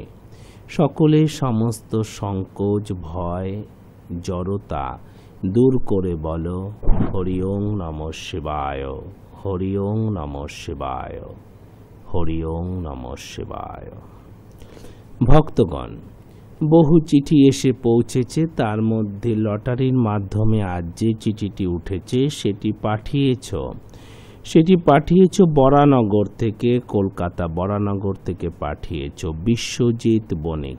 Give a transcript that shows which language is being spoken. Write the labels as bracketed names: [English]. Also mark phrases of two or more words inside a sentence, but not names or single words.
[Bangla] সকলে সমস্ত সংকোচ, ভয়, জড়তা দূর করে বলো [Sanskrit] হরি ওং নমঃ শিবায়, হরি ওং নমঃ শিবায়, হরি ওং নমঃ শিবায়। [Bangla] ভক্তগণ, বহু চিঠি এসে পৌঁছেছে, তার মধ্যে লটারির মাধ্যমে আজ যে চিঠিটি উঠেছে সেটি পাঠিয়েছ বরানগর থেকে, কলকাতা বরানগর থেকে পাঠিয়েছ বিশ্বজিৎ বণিক।